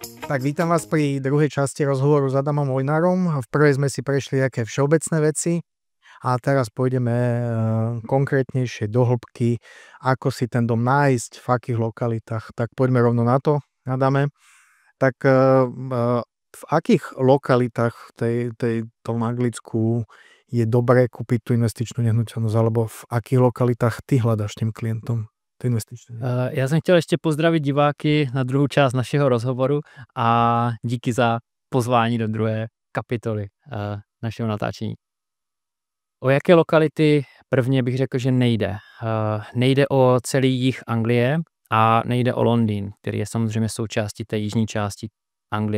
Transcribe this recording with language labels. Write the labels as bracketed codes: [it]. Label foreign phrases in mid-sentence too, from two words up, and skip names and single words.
[sk] Tak vítam vás pri druhej časti rozhovoru s Adamom Mojnárom. V prvej sme si prešli nejaké všeobecné veci a teraz pôjdeme konkrétnejšie do hĺbky, ako si ten dom nájsť, v akých lokalitách. Tak poďme rovno na to, Adame. Tak v akých lokalitách tom Anglicku je dobré kúpiť tú investičnú nehnuteľnosť, alebo v akých lokalitách ty hľadaš tým klientom? [cs] Já jsem chtěl ještě pozdravit diváky na druhou část našeho rozhovoru a díky za pozvání do druhé kapitoly našeho natáčení. O jaké lokality prvně bych řekl, že nejde. Nejde o celý jih Anglie a nejde o Londýn, který je samozřejmě součástí té jižní části Anglie.